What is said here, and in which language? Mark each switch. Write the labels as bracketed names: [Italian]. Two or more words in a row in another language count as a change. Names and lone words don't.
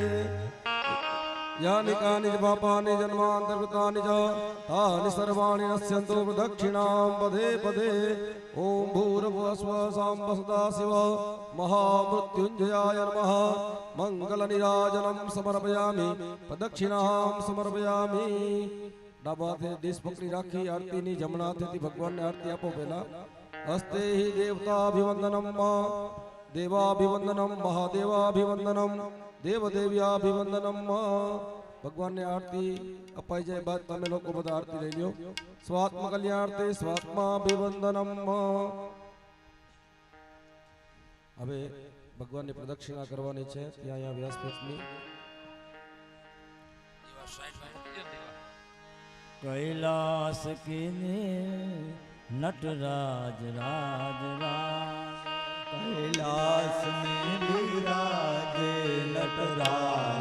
[Sanskrit] यानि कानि च पापानि जन्मान्तर्गतानि च तानि सर्वाणि नश्यन्तु प्रदक्षिणां पदे पदे। ॐ भूर्भुवः स्वः साम्ब सदाशिव महामृत्युञ्जयाय नमः। मंगलनीराजनं समर्पयामि प्रदक्षिणां समर्पयामि। [Gujarati] ડાબા હાથે ડીશ પકડી રાખી આરતીની જમણા હાથેથી ભગવાનને આરતી આપો પહેલા। [Sanskrit] હસ્તે હિ દેવતાભિવંદનમ દેવાભિવંદનમ મહાદેવાભિવંદનમ દેવદેવ્યાભિવંદનમ। [Gujarati] ભગવાનને આરતી અપાઈ જાય બાદ તમે લોકો બધા આરતી લઈ લ્યો। [Sanskrit] સ્વાત્મ કલ્યાણાર્થે સ્વાત્માભિવંદનમ। [Gujarati] હવે ભગવાનની પ્રદક્ષિણા કરવાની છે ત્યાં અહીંયા વ્યાસપીઠની [Hindi] कैलास के नटराज राज राज कैलास में विराजे नटराज